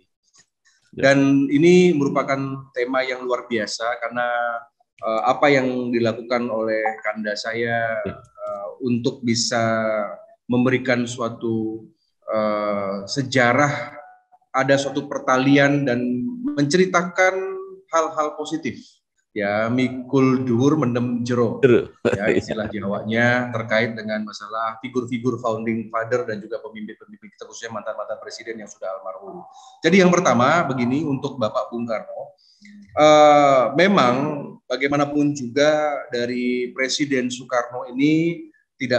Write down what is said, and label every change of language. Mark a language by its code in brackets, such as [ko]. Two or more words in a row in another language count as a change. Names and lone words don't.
[id] Dan ini merupakan tema yang luar biasa karena apa yang dilakukan oleh Kanda saya untuk bisa memberikan suatu sejarah, ada suatu pertalian dan menceritakan hal-hal positif. Ya, [jv] mikul dhuwur mendem jero. [id] Ya, istilah Jawanya terkait dengan masalah figur-figur [en] founding father [id] dan juga pemimpin-pemimpin kita, khususnya mantan-mantan presiden yang sudah almarhum. Jadi yang pertama begini untuk Bapak Bung Karno, memang bagaimanapun juga dari Presiden Soekarno ini tidak